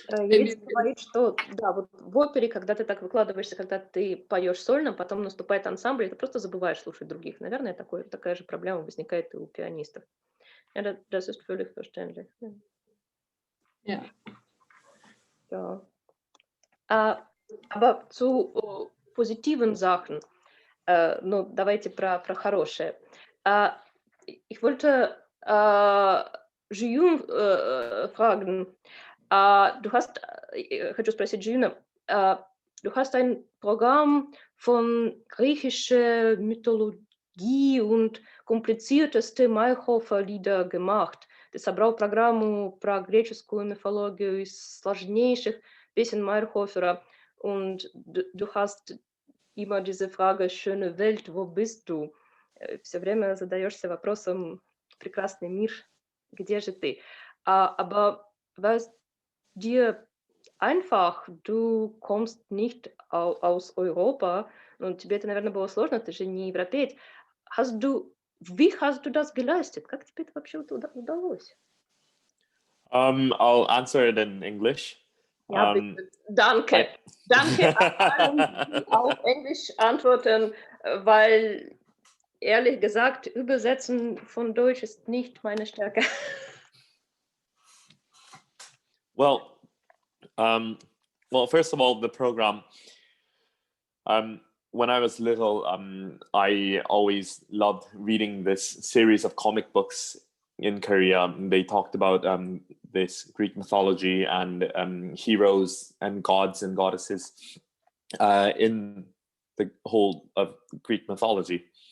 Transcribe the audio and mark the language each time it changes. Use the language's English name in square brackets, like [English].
[Russian] Есть говорит, что да, вот в опере, когда ты так выкладываешься, когда ты поешь сольно, потом наступает ансамбль, и ты просто забываешь слушать других. Наверное, такая же проблема возникает и у пианистов. [German] Ja, das ist völlig verständlich. Ja. Ja. Aber zu positiven Sachen, [Russian] ну, давайте про хорошее. [German] Ich wollte Jeeyoung fragen, [Russian] хочу спросить [German] Jeeyoung, du hast ein Programm von griechischer Mythologie und komplizierteste Mayrhofer-Lieder gemacht. [Russian] Ты собрал программу про греческую мифологию из сложнейших песен Мейерхофера, [German] und du hast immer diese Frage, schöne Welt, wo bist du? [Russian] Все время задаешься вопросом, прекрасный мир, где же ты? [German] Aber war es dir einfach, du kommst nicht aus Europa, und [Russian] тебе это, наверное, было сложно, ты же не европеец. [German] Wie hast du das geleistet? [Russian] Как тебе это вообще удалось? [English] I'll answer it in English. [German] Ja, bitte. Danke. Danke allen, die auf Englisch antworten, weil ehrlich gesagt, Übersetzen von Deutsch ist nicht meine Stärke. [English] Well, first of all, the program. When I was little, I always loved reading this series of comic books in Korea. They talked about this Greek mythology and heroes and gods and goddesses in the whole of Greek mythology.